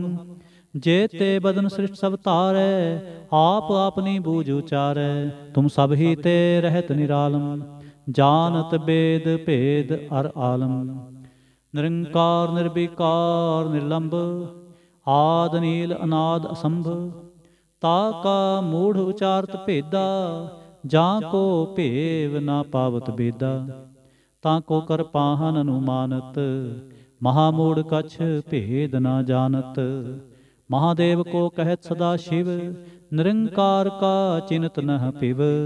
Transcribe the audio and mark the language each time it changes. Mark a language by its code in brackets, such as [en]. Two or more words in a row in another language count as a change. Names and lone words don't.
[bra] जे ते बदन सृष्ट सब तारै, आप आपनी बूझ उचारै। तुम सब ही ते रहत निरालम, जानत बेद भेद अर आलम। निरंकार निर्विकार निर्लंब, आद नील अनाद असंभ। ताका मूढ़ उचारत भेदा, ਜਾਂ ਕੋ ਭੇਵ ਨਾ ਪਾਵਤ ਬੇਦਾ। ਤਾਂ ਕੋ ਕਰ ਪਾਹਨ ਅਨੁਮਾਨਤ, ਮਹਾਮੂੜ ਕਛ ਭੇਦ ਨਾ ਜਾਣਤ। ਮਹਾਦੇਵ ਕੋ ਕਹਿਤ ਸਦਾ ਸ਼ਿਵ, ਨਿਰੰਕਾਰ ਕਾ ਚਿੰਤ ਨਹ ਪਿਵ।